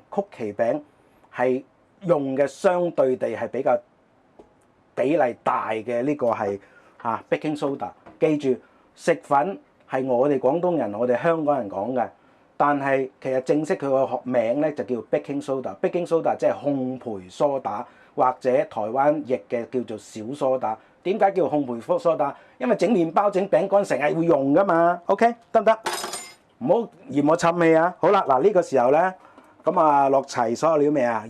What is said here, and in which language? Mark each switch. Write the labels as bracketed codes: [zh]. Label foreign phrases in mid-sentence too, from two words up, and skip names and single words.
[yue] 曲奇餅係用嘅相對地係比較比例大嘅呢個係 [en] baking soda。 [yue] 記住，食粉係我哋廣東人、我哋香港人講嘅，但係其實正式佢個名咧就叫 [en] baking soda。 baking soda [yue] 即係烘焙梳打，或者台灣譯嘅叫做小梳打。點解叫烘焙梳打？因為整麵包、整餅乾成日會用噶嘛。OK， 得唔得？唔好嫌我沉氣啊！好啦，嗱呢個時候咧，咁啊落齊所有料未啊？